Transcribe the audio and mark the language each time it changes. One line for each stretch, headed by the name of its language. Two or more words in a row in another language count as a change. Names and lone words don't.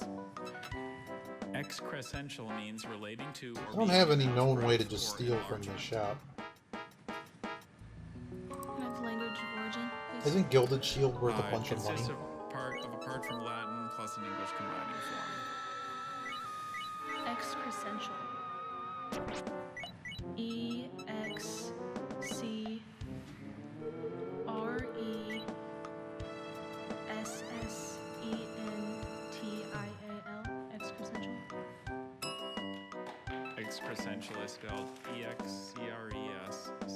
English: Excrescential means relating to or I don't have any known way to just steal from this shop. Can I have the language of origin, please? Isn't Gilded Shield worth a It bunch of money? consists of a part from Latin plus an English combining form. Excrescential. E-X-C-R-E-S-S-E-N-T-I-A-L. Excrescential. Excrescential is spelled E-X-C-R-E-S